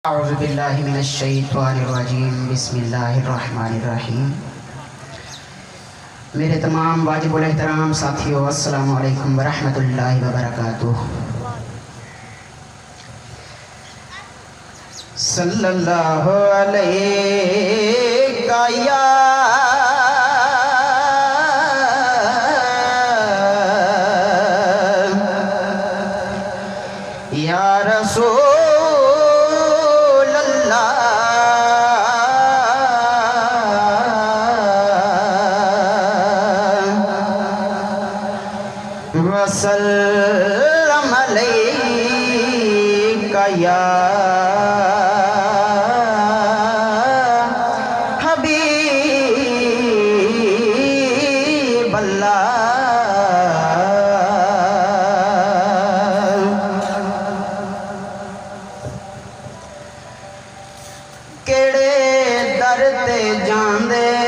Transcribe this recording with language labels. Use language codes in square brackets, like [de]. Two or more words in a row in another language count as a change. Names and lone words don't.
[ar] أعوذ بالله من الشيطان الرجيم بسم الله الرحمن الرحيم. [ur] میرے تمام واجب الاحترام ساتھیو, [ar] السلام عليكم ورحمة الله وبركاته. صلى الله عليه يا رسول وسلم عليك يا حبيب الله. [pa] کیڑے در تے جاندے